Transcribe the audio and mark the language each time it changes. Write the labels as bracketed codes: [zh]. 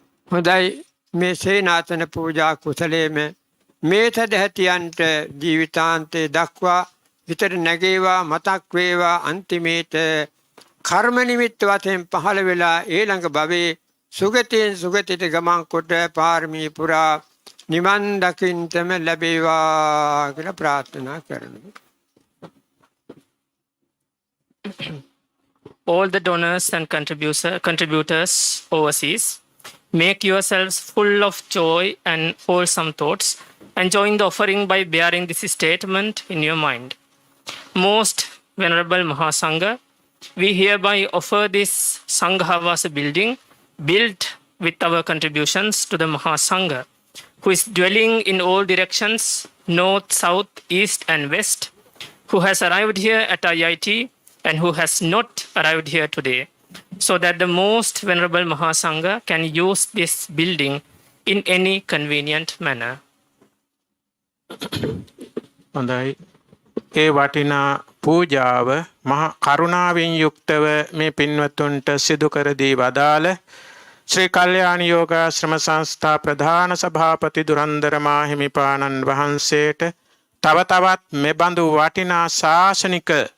[si] හොඳයි, මේ සේනාසන පූජා කුසලයේම මේ සදැහැතියන්ට ජීවිතාන්තයේ දක්වා විතර නැගේවා, මතක් වේවා. අන්තිමේට කර්ම නිමිත්ත වශයෙන් පහළ වෙලා ඊළඟ භවයේ සුගතියෙන් සුගතියට ගමන් කොට පාරමී පුරා නිවන් දකින්නම ලැබේවා කියලා ප්‍රාර්ථනා කරනවා. [en] All the donors and contributors overseas, make yourselves full of joy and wholesome thoughts, and join the offering by bearing this statement in your mind. Most Venerable Mahasangha, we hereby offer this Sangha Vasa building, built with our contributions to the Mahasangha, who is dwelling in all directions, north, south, east and west, who has arrived here at IIT and who has not arrived here today, so that the most Venerable Mahasangha can use this building in any convenient manner. [si] හොඳයි. ඒ වටිනා පූජාව මහා කරුණාවෙන් යුක්තව මේ පින්වතුන්ට සිදු කර දී වදාළ ශ්‍රී කල්යාණ යෝගාශ්‍රම සංස්ථා ප්‍රධාන සභාපති දුරන්දර මාහිමිපාණන් වහන්සේට තව තවත් මෙබඳු වටිනා ශාසනික